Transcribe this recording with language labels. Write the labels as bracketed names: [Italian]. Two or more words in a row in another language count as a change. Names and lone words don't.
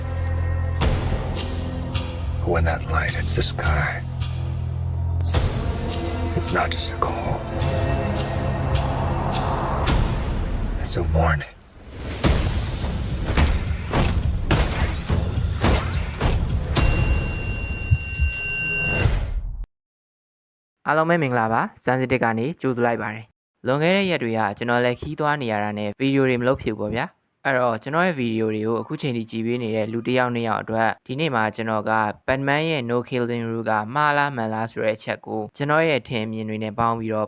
[English] But when that light hits the sky, it's not just a call. It's a warning. [Burmese] Hello မင်္ဂလာပါစမ်းစစ်တက်ကနေကြိုးလိုက်ပါတယ်လွန်ခဲ့တဲ့ရက်တွေကကျွန်တော်လည်းခီးသွားနေရတာနဲ့ဗီဒီယိုတွေမလုပ်ဖြစ်ပေါ့ဗျာအဲ့တော့ကျွန်တော်ရဲ့ဗီဒီယိုတွေကိုအခုချိန်ထိကြည့်ပေးနေတဲ့လူတစ်ယောက်နှစ်ယောက်အတွက်ဒီနေ့မှာကျွန်တော်က Batman ရဲ့ No Killing Rule ကမှားလားမှန်လားဆိုတဲ့အချက်ကိုကျွန်တော်ရဲ့အထင်အမြင်တွေနဲ့ပေါင်းပြီးတော့